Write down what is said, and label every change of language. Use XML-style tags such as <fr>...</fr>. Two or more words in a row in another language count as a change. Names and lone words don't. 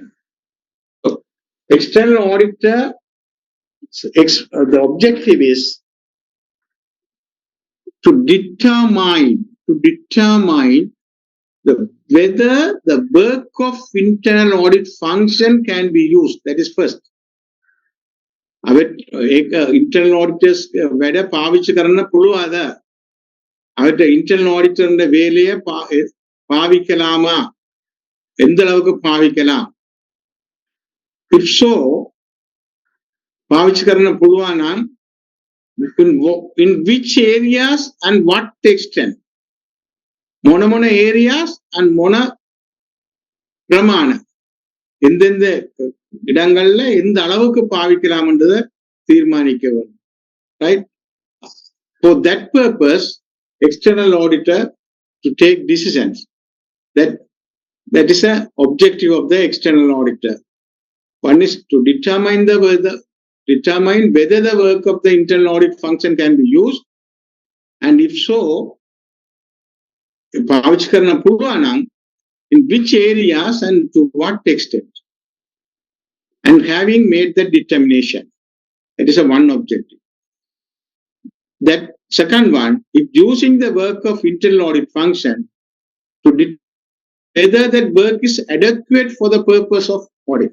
<en>So, external auditor, the objective is to determine whether the work of internal audit function can be used. That is first. Internal auditors</en> <si>වැඩ පාවිච්චි කරන්න පුළුවන්ද?</si> <ta>அவர்கிட்ட</ta> <en>internal auditor</en> <ta>வேலையை பாவிக்கலாமா? எந்த அளவுக்கு பாவிக்கலாம்?</ta> <en>If so,</en> <si>පාවිච්චි කරන්න පුළුවන් නම්</si> <en>in which areas and what extent?</en> <si>මොන</si> <en>areas and</en> <si>මොන ප්‍රමාණ?</si> <ta>எந்தெந்த இடங்கள்ல எந்த அளவுக்கு பாவிக்கலாம்ன்றதை தீர்மானிக்க வேண்டும்.</ta> <en>Right? For that purpose, external auditor to take decisions. That is an objective of the external auditor. One is to determine whether the work of the internal audit function can be used, and if so,</en> <si>පාවිච්චි කරන්න පුළුවන් නම්</si> <en>in which areas and to what extent. And having made that determination, that is a one objective. That second one, if using the work of internal audit function to determine whether that work is adequate for the purpose of audit.</en>